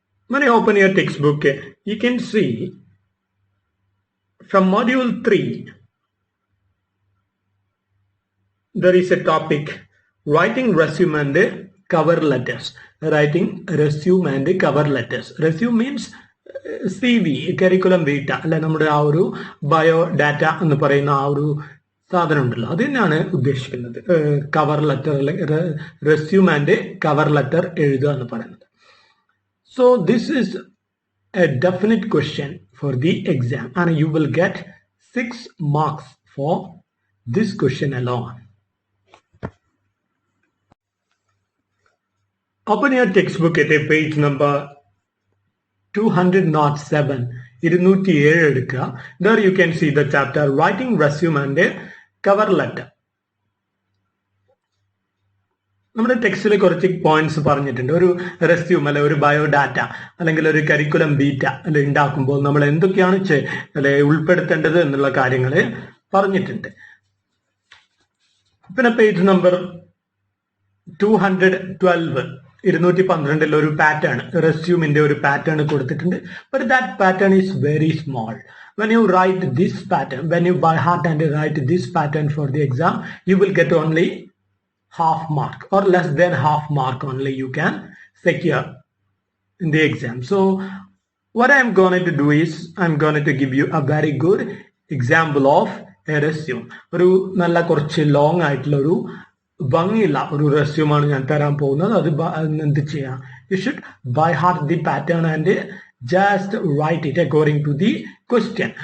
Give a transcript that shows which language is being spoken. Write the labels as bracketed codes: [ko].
[en] When you open your textbook, you can see from module 3 there is a topic writing resume and cover letters. Writing resume and cover letters. Resume means [ml] C V curriculum Vita അല്ലെ നമ്മുടെ ആ ഒരു biodata എന്ന് പറയുന്ന ആ ഒരു സാധനം ഉണ്ടല്ലോ അത് തന്നെയാണ് ഉദ്ദേശിക്കുന്നത് cover letter resume and cover letter എഴുതുക എന്ന് പറയുന്നത്. [en] So this is a definite question for the exam and you will get 6 marks for this question alone. Open your textbook at a page number 207 [ml] എടുക്കുക. [en] There you can see the chapter writing resume and cover letter. [ml] നമ്മുടെ ടെക്സ്റ്റിൽ കുറച്ച് points പറഞ്ഞിട്ടുണ്ട്. ഒരു resume അല്ലെ ഒരു biodata അല്ലെങ്കിൽ ഒരു കരിക്കുലം ബീറ്റ അല്ലെ ഉണ്ടാക്കുമ്പോൾ നമ്മൾ എന്തൊക്കെയാണ് അല്ലെ ഉൾപ്പെടുത്തേണ്ടത് എന്നുള്ള കാര്യങ്ങൾ പറഞ്ഞിട്ടുണ്ട്. പിന്നെ പേജ് നമ്പർ 212 212 ഒരു പാറ്റേൺ റെസ്യൂമിന്റെ ഒരു പാറ്റേൺ കൊടുത്തിട്ടുണ്ട്. [en] But that pattern is very small. When you write this pattern, when you by heart and write this pattern for the exam, you will get only half mark or less than half mark only you can secure in the exam. So what I am going to do is I'm going to give you a very good example of a resume. [ml] ഒരു നല്ല കുറച്ച് long ആയിട്ടുള്ള ഒരു ഭംഗിയുള്ള ഒരു റെസ്യൂമാണ് ഞാൻ തരാൻ പോകുന്നത്. അത് എന്ത് ചെയ്യാം, [en] You should by heart the pattern and just write it according to the question.